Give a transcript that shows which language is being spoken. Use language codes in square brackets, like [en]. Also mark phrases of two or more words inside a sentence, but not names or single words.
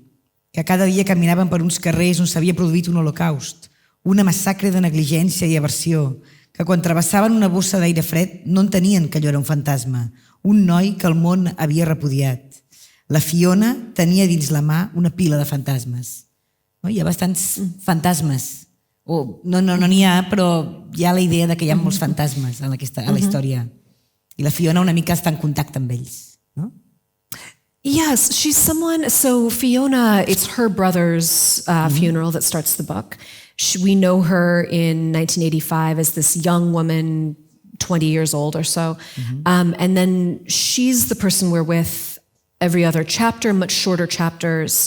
[ca] Que cada dia caminaven per uns carrers on s'havia produït un holocaust, una massacre de negligència i aversió, que quan travessaven una bossa d'aire fred no entenien que allò era un fantasma, un noi que el món havia repudiat. La Fiona tenia dins la mà una pila de fantasmes. Hi ha bastants fantasmes. No n'hi ha, però hi ha la idea que hi ha molts fantasmes a la història. I la Fiona una mica està en contacte amb ells, no? [en] Yes, she's someone, so Fiona, it's her brother's funeral that starts the book. We know her in 1985 as this young woman, 20 years old or so. And then she's the person we're with every other chapter, much shorter chapters.